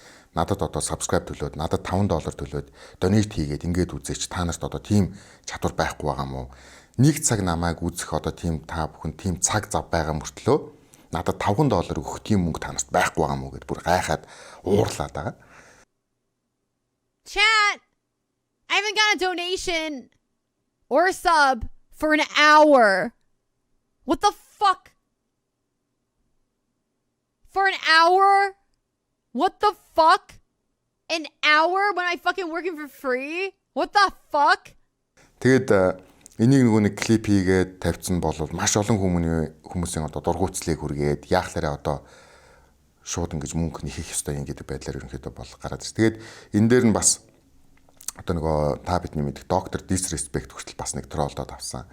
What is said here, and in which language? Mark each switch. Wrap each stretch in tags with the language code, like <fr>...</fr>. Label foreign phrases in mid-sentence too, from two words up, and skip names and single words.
<mn>Надад одоо subscribe төлөөд, надад $5 төлөөд donate хийгээд ингээд үзээч та нарт одоо тийм чадвар байхгүй байгаа мó. Нэг цаг намайг үзэх одоо тийм та бүхэн тийм цаг зав байгаа мөртлөө надад $5 өгөх тийм мөнгө та нарт байхгүй байгаа мó гэд бүр гайхаад уурлаад байгаа.</mn> <en>Chat, I haven't got a donation or a sub for an hour. What the fuck? For an hour? What the fuck? An hour when I fucking working for free? What the fuck?</en> <mn>Тэгээд энийг нөгөө нэг клип хийгээд тавьсан бол маш олон хүмүүсийн одоо дургуутслыг хүргээд яахлаараа одоо шууд ингэж мөнгө нэхэх ёстой юм гэдэг байдлаар ерөнхийдөө бол гараад ирсэн. Тэгээд энэ дээр нь бас одоо нөгөө та бидний мэдих доктор Disrespect хүртэл бас нэг троллдод авсан.</mn>